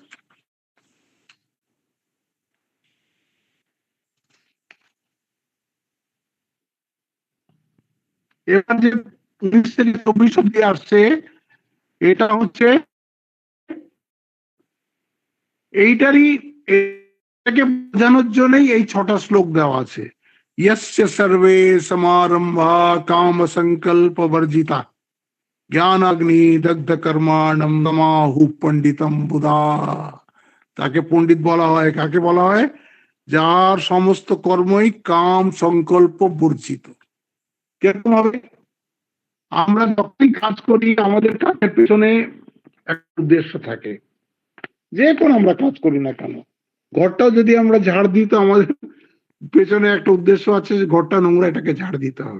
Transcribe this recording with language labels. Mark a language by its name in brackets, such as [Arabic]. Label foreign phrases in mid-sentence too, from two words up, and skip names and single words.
[Bangla] এবার যে 19 থেকে 24 অব্দি আসছে, এটা হচ্ছে এইটারই, এটাকে বোঝানোর জন্যই এই 6টা শ্লোক দেওয়া আছে। [Sanskrit] यस्य सर्वे समारंभा काम संकल्प वर्जिता ज्ञानाग्नि दग्ध कर्माणम तमाहु पंडितम बुधा। [Bangla] তাকে পণ্ডিত বলা হয়। কাকে বলা হয়? যার সমস্ত কর্মই কাম সংকল্প বর্জিত। কিরকম হবে? আমরা যখনই কাজ করি, আমাদের কাজের পেছনে একটা উদ্দেশ্য থাকে। যে কোনো আমরা কাজ করি না কেন, ঘরটাও যদি আমরা ঝাড় দিই, তো আমাদের পেছনে একটা উদ্দেশ্য আছে যে ঘরটা নোংরা, এটাকে ঝাড় দিতে হবে।